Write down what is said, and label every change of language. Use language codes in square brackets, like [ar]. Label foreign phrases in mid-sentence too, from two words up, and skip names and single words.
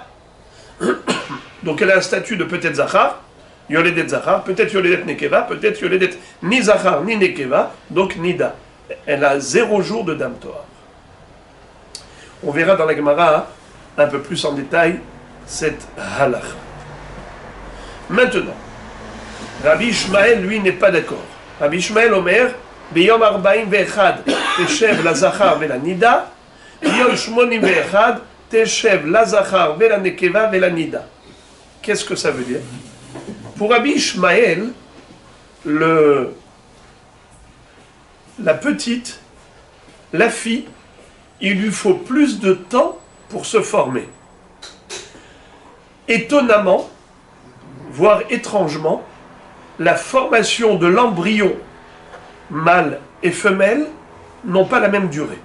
[fr] Donc elle a un statut de peut-être [he] זכר, יולדת זכר, [fr] peut-être [he] יולדת נקבה, [fr] peut-être Yoledet ni Zachar ni Nekeva, donc Nida. Elle a 0 jour de [he] דם טוהר. [fr] On verra dans la Gemara un peu plus en détail cette halakha. Maintenant, Rabbi Ishmael, lui, n'est pas d'accord. [he] רבי ישמעאל אומר, ביום 41 תשב לזכר ולנדה, ביום 81 תשב לזכר ולנקבה ולנדה. [fr] Qu'est-ce que ça veut dire? Pour Rabbi Ishmael, la petite, la fille, il lui faut plus de temps pour se former. Étonnamment, voire étrangement, la formation de l'embryon mâle et femelle n'ont pas la même durée.